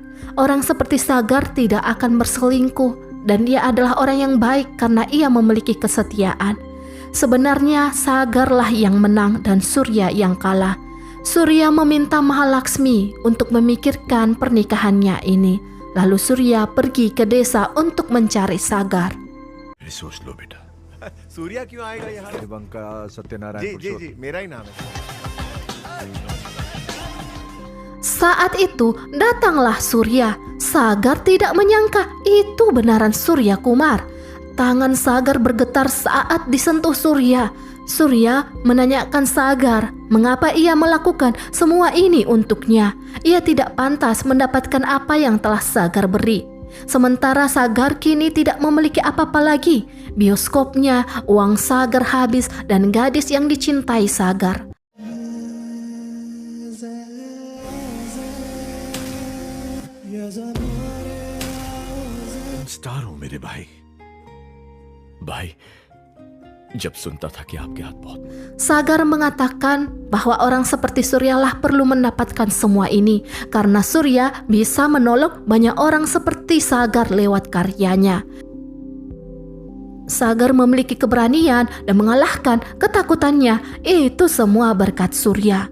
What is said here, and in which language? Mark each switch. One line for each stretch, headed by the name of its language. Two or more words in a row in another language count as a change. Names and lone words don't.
Indonesian: Orang seperti Sagar tidak akan berselingkuh dan dia adalah orang yang baik karena ia memiliki kesetiaan. Sebenarnya Sagarlah yang menang dan Surya yang kalah. Surya meminta Mahalaksmi untuk memikirkan pernikahannya ini. Lalu Surya pergi ke desa untuk mencari Sagar.
Hindi: सोच लो बेटा। सूर्या क्यों आएगा यहाँ? बंका सत्यनारायण जी मेरा ही नाम है।
Indonesian: Saat itu datanglah Surya. Sagar tidak menyangka itu benaran Surya Kumar. Tangan Sagar bergetar saat disentuh Surya. Surya menanyakan Sagar mengapa ia melakukan semua ini untuknya. Ia tidak pantas mendapatkan apa yang telah Sagar beri. Sementara Sagar kini tidak memiliki apa-apa lagi. Bioskopnya, uang Sagar habis dan gadis yang dicintai Sagar.
Hindi: स्टार हूं मेरे भाई। भाई जब सुनता था कि आपके हाथ बहुत
Indonesian: Sagar mengatakan bahwa orang seperti Suryalah perlu mendapatkan semua ini karena Surya bisa menolong banyak orang seperti Sagar lewat karyanya. Sagar memiliki keberanian dan mengalahkan ketakutannya. Itu semua berkat Surya.